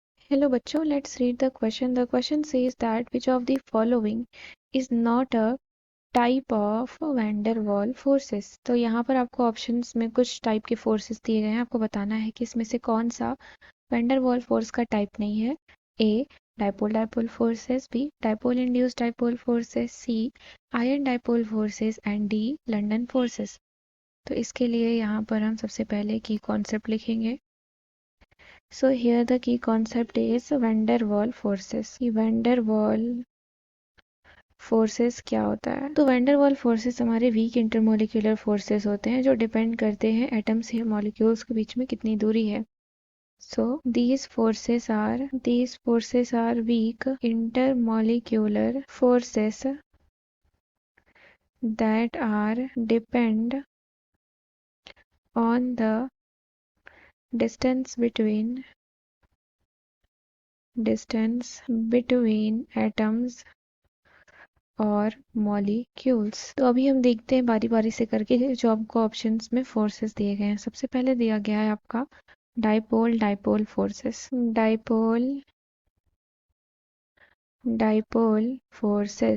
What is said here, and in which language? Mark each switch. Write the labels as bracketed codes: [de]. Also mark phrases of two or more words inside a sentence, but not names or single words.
[en] Hello बच्चों, let's read the question. The question says that which of the following is not a type of van der Waal forces. [hi] तो यहाँ पर आपको ऑप्शंस में कुछ टाइप के फोर्सेस दिए गए हैं, आपको बताना है कि इसमें से कौन सा वैन डर वाल फोर्स का टाइप नहीं है. [en] A dipole dipole forces, B dipole induced dipole forces, C ion dipole forces and D London forces. [hi] तो इसके लिए यहाँ पर हम सबसे पहले [en] key concept [hi] लिखेंगे. [en] So here the key concept is van der Waal forces. [hi] कि van der Waal फोर्सेस क्या होता है? तो van der Waal फोर्सेस हमारे [en] weak intermolecular forces [hi] होते हैं जो डिपेंड करते हैं एटम्स या मॉलिक्यूल्स के बीच में कितनी दूरी है. [en] So these forces are weak intermolecular forces that are depend on the distance between atoms और मॉलिक्यूल्स. [hi] तो अभी हम देखते हैं बारी बारी से करके जो आपको ऑप्शंस में फोर्सेस दिए गए हैं. सबसे पहले दिया गया है आपका [en] dipole dipole forces. dipole forces.